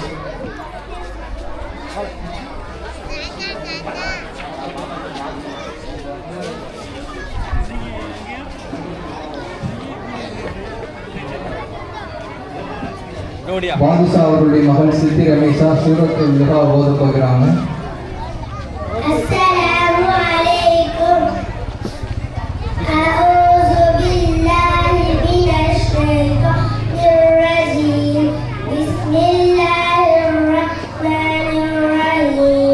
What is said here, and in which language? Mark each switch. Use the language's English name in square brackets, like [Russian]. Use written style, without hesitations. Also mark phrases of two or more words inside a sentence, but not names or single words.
[Tamil] ஜோடியா பாதுஷா அவருடைய மகள் சித்தி ரமேஷா சூரத்துல் லுஹா ஓத போகிறாங்க. [Arabic] السلام عليكم. أعوذ بالله من الشيطان الرجيم. بسم الله الرحمن الرحيم.